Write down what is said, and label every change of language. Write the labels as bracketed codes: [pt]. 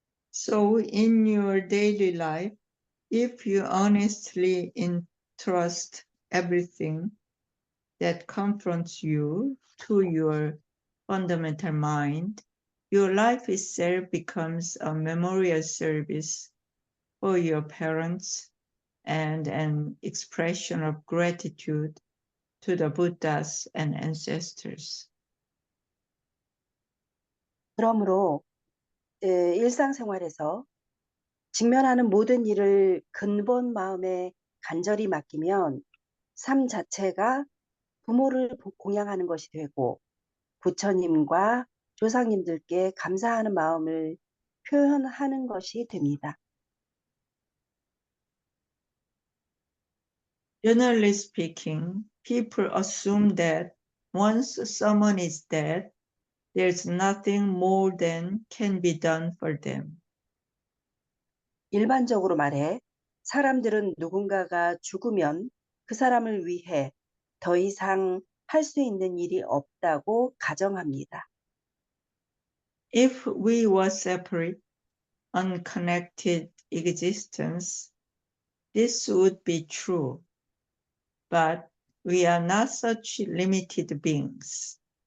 [en] So in your daily life, if you honestly entrust everything that confronts you to your fundamental mind, your life itself becomes a memorial service for your parents and an expression of gratitude to the Buddhas and ancestors. [ko] 그러므로 일상생활에서 직면하는 모든 일을 근본 마음에 간절히 맡기면 삶 자체가 부모를 공양하는 것이 되고 부처님과 조상님들께 감사하는 마음을 표현하는 것이 됩니다. [en] Generally speaking, people assume that once someone is dead, there's nothing more than can be done for them. [ko] 일반적으로 말해 사람들은 누군가가 죽으면 그 사람을 위해 더 이상 할 수 있는 일이 없다고 가정합니다. [en] If we were separate, unconnected existence, this would be true. But we are not such limited beings.